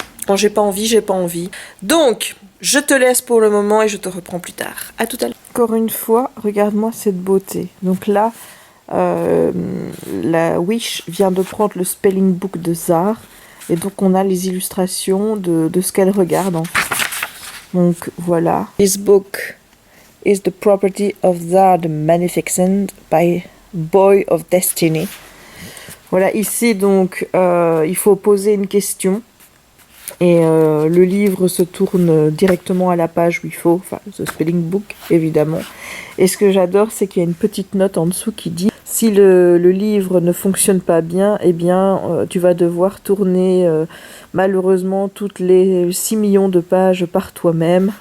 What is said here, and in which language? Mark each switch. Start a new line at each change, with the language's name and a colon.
French: Quand j'ai pas envie, j'ai pas envie. Donc, je te laisse pour le moment et je te reprends plus tard. À tout à l'heure. Encore une fois, regarde-moi cette beauté. Donc là, la Wish vient de prendre le spelling book de Zar. Et donc, on a les illustrations de ce qu'elle regarde, en fait. Donc, voilà.
English: This book is the property of Zar the Magnificent by Boy of Destiny.
French: Voilà, ici, donc, il faut poser une question. Et le livre se tourne directement à la page où il faut. Enfin, the spelling book, évidemment. Et ce que j'adore, c'est qu'il y a une petite note en dessous qui dit... Si le livre ne fonctionne pas bien, eh bien, tu vas devoir tourner malheureusement toutes les 6 millions de pages par toi-même.